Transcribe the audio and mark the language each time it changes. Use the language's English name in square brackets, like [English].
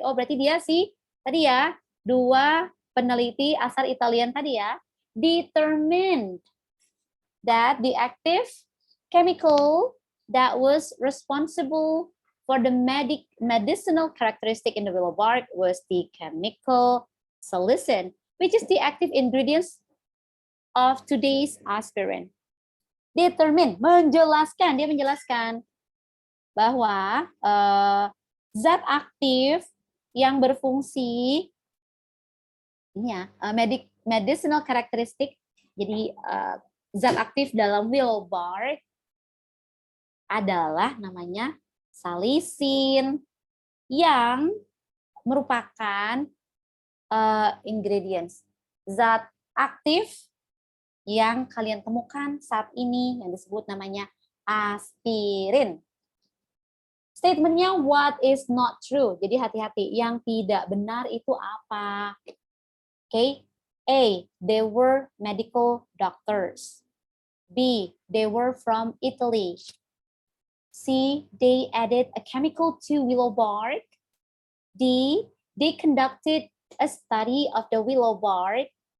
[Indonesian] Oh, berarti dia sih tadi ya, [English] dua peneliti asal Italian tadi ya, determined that the active chemical that was responsible for the medicinal characteristic in the willow bark was the chemical salicin, which is the active ingredients of today's aspirin. [Indonesian] Determine, menjelaskan, dia menjelaskan bahwa zat aktif yang berfungsi ini ya, medicinal characteristic. Jadi zat aktif dalam willow bark adalah namanya salisin yang merupakan ingredients zat aktif yang kalian temukan saat ini yang disebut namanya aspirin. [English] Statementnya what is not true. [Indonesian] Jadi hati-hati, yang tidak benar itu apa? [English] Okay. A, they were medical doctors. B, they were from Italy. C, they added a chemical to willow bark. D, they conducted a study of the willow bark.